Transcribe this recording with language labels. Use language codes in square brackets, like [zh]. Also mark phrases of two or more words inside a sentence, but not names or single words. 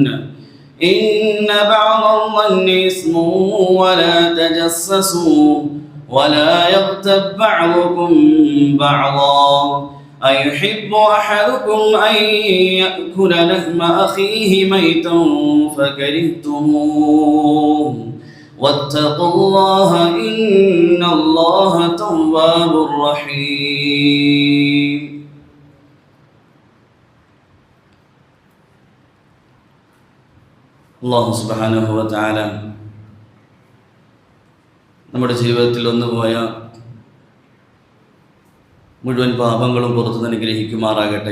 [ar] إن بعض الظن إثم ولا تجسسوا ولا يغتب بعضكم بعضا أيحب أحدكم أن يأكل لحم أخيه ميتا فكرهتموه واتقوا الله إن الله تواب رحيم. [ml] അല്ലാഹു [ar] سبحانه وتعالى [ml] നമ്മുടെ ജീവിതത്തിൽ ഒന്നുപോയ മുഴുവൻ പാപങ്ങളും പുറത്തു അനുഗ്രഹിക്കുമാറാകട്ടെ.